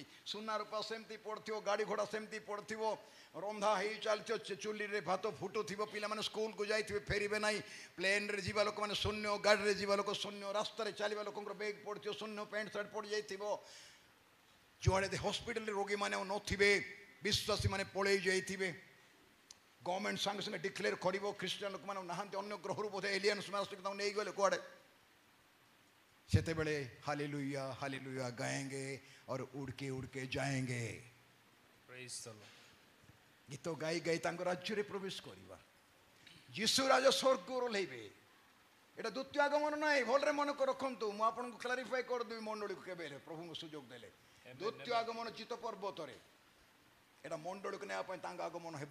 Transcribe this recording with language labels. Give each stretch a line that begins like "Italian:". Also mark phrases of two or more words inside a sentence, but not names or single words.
Odia: ସୁନା ରୂପା ସେମିତି ପଡ଼ିଥିବ, ଗାଡ଼ି ଘୋଡ଼ା ସେମିତି ପଡ଼ିଥିବ, ରନ୍ଧା ହେଇ ଚାଲିଥିବ, ଚୁଲିରେ ଭାତ ଫୁଟୁଥିବ, ପିଲାମାନେ ସ୍କୁଲକୁ ଯାଇଥିବେ ଫେରିବେ ନାହିଁ, ପ୍ଲେନ୍ରେ ଯିବା ଲୋକମାନେ ଶୂନ୍ୟ, ଗାଡ଼ିରେ ଯିବା ଲୋକ ଶୂନ୍ୟ, ରାସ୍ତାରେ ଚାଲିବା ଲୋକଙ୍କର ବେଗ୍ ପଡ଼ିଥିବ ଶୂନ୍ୟ, ପ୍ୟାଣ୍ଟ ସାର୍ଟ ପଡ଼ିଯାଇଥିବ, ଯୁଆଡ଼େ ହସ୍ପିଟାଲରେ ରୋଗୀମାନେ ଆଉ ନଥିବେ, ବିଶ୍ୱାସୀମାନେ ପଳେଇ ଯାଇଥିବେ। ଗଭର୍ଣ୍ଣମେଣ୍ଟ ସାଙ୍ଗେ ସାଙ୍ଗେ ଡିକ୍ଲେୟାର କରିବ ଖ୍ରୀଷ୍ଟିଆନ ଲୋକମାନେ ନାହାନ୍ତି, ଅନ୍ୟ ଗ୍ରହରୁ ବୋଧେ
English: aliens master
Odia: ତାଙ୍କୁ ନେଇଗଲେ କୁଆଡ଼େ। ସେତେବେଳେ ହାଲେଲୁୟା ହାଲେଲୁୟା
Hindi: ଗାଏंगे और उड़ के जाएंगे।
English: Praise the Lord.
Odia: ଗୀତ ଗାଇ ଗାଇ ତାଙ୍କ ରାଜ୍ୟରେ ପ୍ରବେଶ କରିବା। ଯୀଶୁ ରାଜ ସ୍ୱର୍ଗରୁ ଓହ୍ଲେଇବେ। ଏଇଟା ଦ୍ୱିତୀୟ ଆଗମନ ନାହିଁ, ଭଲରେ ମନେ ରଖନ୍ତୁ। ମୁଁ ଆପଣଙ୍କୁ କ୍ଲାରିଫାଏ କରିଦେବି ମଣ୍ଡଳୀକୁ କେବେ ହେଲେ ପ୍ରଭୁଙ୍କୁ ସୁଯୋଗ ଦେଲେ। ଦ୍ୱିତୀୟ ଆଗମନ ଚିତ୍ତ ପର୍ବତରେ ଏଇଟା ମଣ୍ଡଳୀକୁ ନେବା ପାଇଁ ତାଙ୍କ ଆଗମନ ହେବ।